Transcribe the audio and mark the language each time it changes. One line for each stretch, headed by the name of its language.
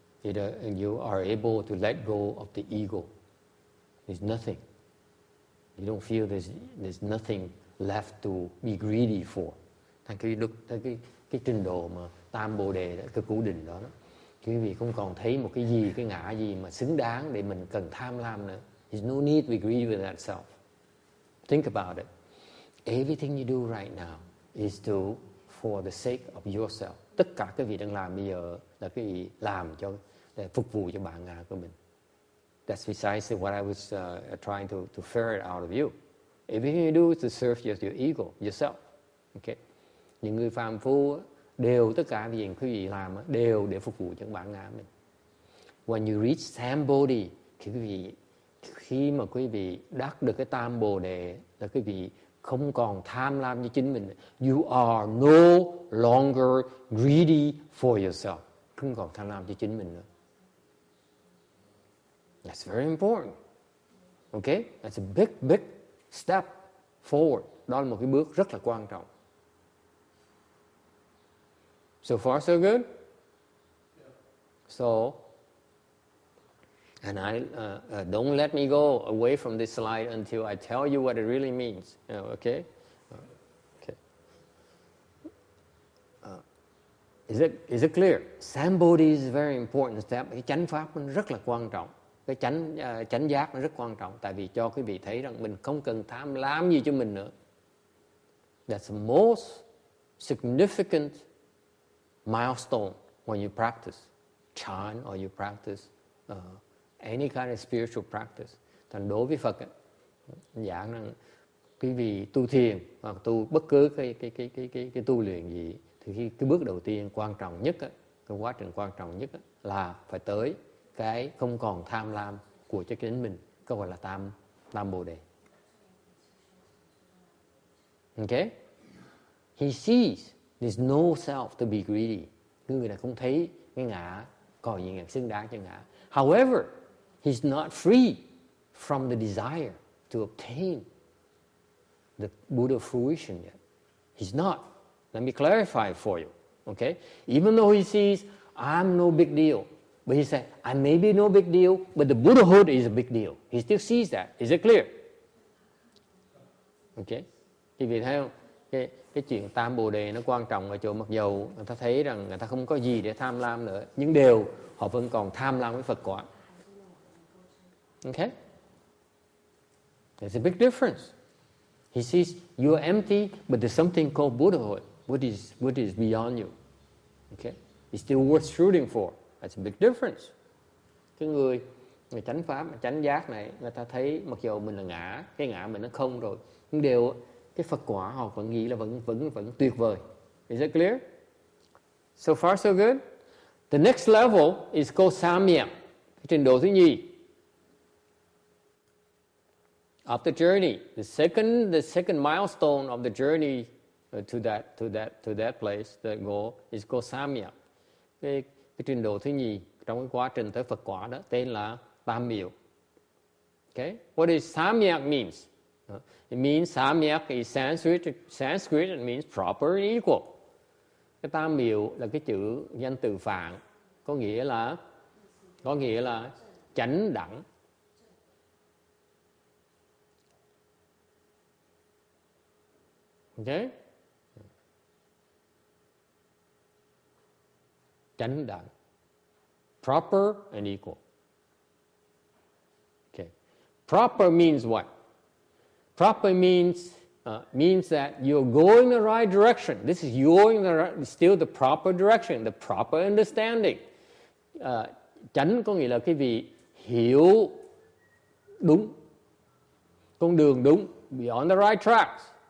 English: You are able to let go of the ego. There's nothing. You don't feel there's nothing left to be greedy for.
Vietnamese: Thành cái trình độ mà Tam Bồ Đề, cái cửu định đó, quý vị không còn thấy một cái gì, cái ngã gì mà xứng đáng để mình cần tham lam nữa.
English: There's no need to be greedy with that self. Think about it. Everything you do right now is for the sake of yourself.
Vietnamese: Tất cả cái vị đang làm bây giờ là cái vị làm để phục vụ cho bản ngã của mình.
English: That's precisely what I was trying to ferret out of you. Everything you do is to serve your ego, yourself. Okay?
Vietnamese: Những người phàm phu đều, tất cả việc quý vị làm đều để phục vụ cho bản ngã mình.
English: When you reach Sambodhi,
Vietnamese: khi mà quý vị đắc được cái Tam Bồ Đề, là quý vị không còn tham lam như chính mình.
English: You are no longer greedy for yourself.
Vietnamese: Không còn tham lam cho chính mình nữa.
English: That's very important. Okay? That's a big step forward.
Vietnamese: Đó là một cái bước rất là quan trọng.
English: So far, so good? So, and don't let me go away from this slide until I tell you what it really means. Okay? Okay. Is it clear? Sambodhi is a very important step.
Vietnamese: Cái chánh pháp nó rất là quan trọng. Cái chánh giác nó rất quan trọng. Tại vì cho quý vị thấy rằng mình không cần tham lam gì cho mình nữa.
English: That's the most significant milestone when you practice Chan or you practice any kind of spiritual practice.
Vietnamese: Thành đối với Phật giảng rằng quý vị tu thiền hoặc tu bất cứ cái tu luyện gì, thì cái bước đầu tiên quan trọng nhất, cái quá trình quan trọng nhất là phải tới cái không còn tham lam của cho chính mình, cái gọi là tam Bồ Đề.
English: Okay? He sees there's no self to be greedy.
Vietnamese: Người này không thấy cái ngã có gì ngã xứng đáng cho ngã.
English: However, he's not free from the desire to obtain the Buddha fruition yet. He's not. Let me clarify for you. Okay? Even though he sees, I'm no big deal. But he said, I may be no big deal, but the Buddhahood is a big deal. He still sees that. Is it clear?
Vietnamese: Okay? Thì vì thấy không? Cái chuyện tam bồ đề nó quan trọng ở chỗ mặc dầu người ta thấy rằng người ta không có gì để tham lam nữa, nhưng đều họ vẫn còn tham lam với Phật quả.
English: Okay? There's a big difference. He sees you are empty, but there's something called Buddhahood. What is beyond you? Okay? It's still worth shooting for. That's a big difference.
Vietnamese: Cái người chánh pháp, chánh giác này, người ta thấy mặc dù mình là ngã, cái ngã mình nó không rồi, nhưng đều cái Phật quả họ vẫn nghĩ là vẫn tuyệt vời.
English: Is it clear? So far so good. The next level is called Samyak,
Vietnamese: cái trình độ thứ nhì.
English: Of the journey, the second milestone of the journey to that place, that goal is called Samyak.
Vietnamese: Cái trình độ thứ nhì trong cái quá trình tới Phật quả đó tên là Tam Miệu.
English: Okay, what does Samyak means? It means Samyak is Sanskrit. It means proper and equal.
Vietnamese: Cái Tam Miệu là cái chữ danh từ Phạn, có nghĩa là chánh đẳng.
English: Okay?
Vietnamese: Chánh đẳng.
English: Proper and equal. Okay. Proper means what? Proper means that you're going the right direction. This is still the proper direction, the proper understanding.
Vietnamese: Chánh có nghĩa là cái vị hiểu đúng, con đường đúng,
English: be on the right tracks.